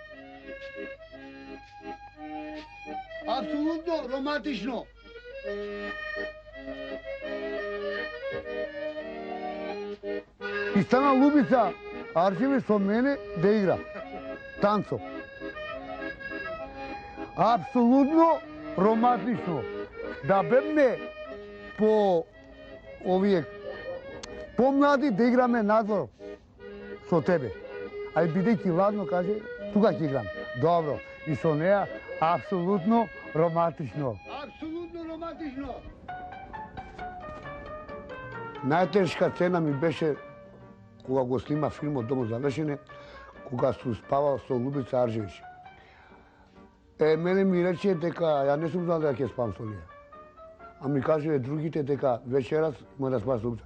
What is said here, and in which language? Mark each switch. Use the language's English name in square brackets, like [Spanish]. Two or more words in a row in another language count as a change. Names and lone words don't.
[Serbian] Apsolutno romantično. [Macedonian] I stana Ljubica Arčević со мене да игра. Танцо. Апсолутно романтично. Да бевме по овие помлади да играме надвор со тебе. Ај бидејќи ладно, каже, тука ќе играм. Добро. И со неа апсолутно романтично. [Serbian] Apsolutno romantično. [Macedonian] Најтешка цена ми беше кога го снима филмот Домо за вешење, кога су спавал со Лубица Аржевиќ. Мене ми рече дека ја не сум знал дека ќе спам со неја. А ми каже другите дека вечерас има да спам со Лубица.